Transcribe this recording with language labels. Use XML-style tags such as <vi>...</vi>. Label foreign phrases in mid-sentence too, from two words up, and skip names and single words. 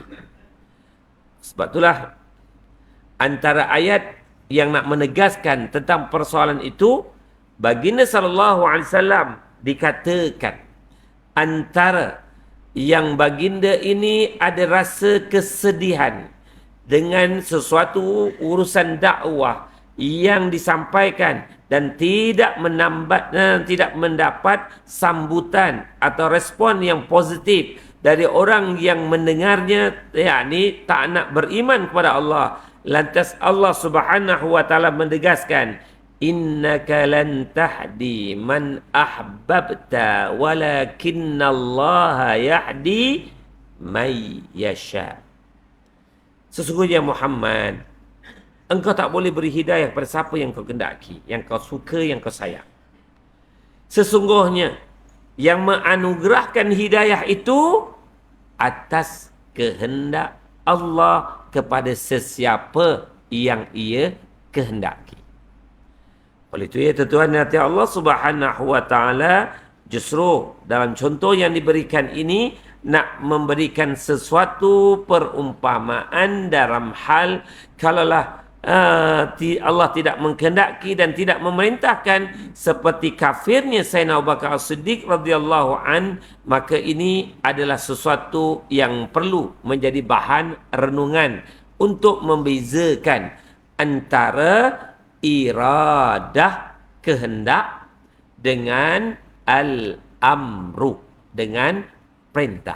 <ms>Sebab itulah antara ayat yang nak menegaskan tentang persoalan itu, baginda</ms> <ar>صلى الله عليه وسلم</ar> <ms>dikatakan antara yang baginda ini ada rasa kesedihan dengan sesuatu urusan dakwah yang disampaikan dan tidak mendapat sambutan atau respon yang positif dari orang yang mendengarnya, yakni tak nak beriman kepada Allah. Lantas Allah</ms> <ar>سبحانه وتعالى</ar> <ms>menegaskan,</ms> <ar>إنك لن تهدي من أحببت ولكن الله يهدي من يشاء.</ar> <ms>Sesungguhnya Muhammad, engkau tak boleh beri hidayah kepada siapa yang kau kehendaki, yang kau suka, yang kau sayang. Sesungguhnya yang menganugerahkan hidayah itu atas kehendak Allah kepada sesiapa yang ia kehendaki. Oleh itu ya tuan-tuan, nanti Allah</ms> <ar>سبحانه وتعالى</ar> <ms>justru dalam contoh yang diberikan ini nak memberikan sesuatu perumpamaan dalam hal kalaulah Allah tidak mengkehendaki dan tidak memerintahkan seperti kafirnya Sayyidina Abu Bakar As-Siddiq</ms> <ar>رضي الله عن,</ar> <ms>maka ini adalah sesuatu yang perlu menjadi bahan renungan untuk membezakan antara iradah kehendak dengan al-amru, dengan perintah.</ms>